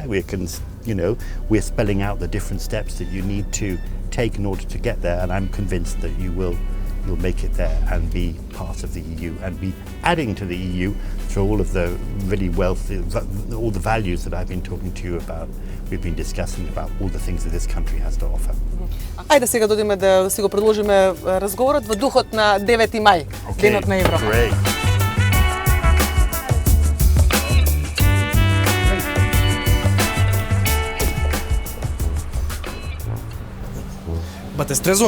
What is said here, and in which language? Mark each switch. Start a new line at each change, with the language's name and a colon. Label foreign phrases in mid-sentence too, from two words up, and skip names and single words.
English: We're spelling out the different steps that you need to take in order to get there, and I'm convinced that you'll make it there and be part of the EU and be adding to the EU through all of the really wealthy, all the values that I've been talking to you about. We've been discussing about all the things that this country has to offer.
Macedonian: Ајде сега додиме да си го продолжиме разговорот во духот на 9 мај, Денот на Европа. Great. Бате Стрезо,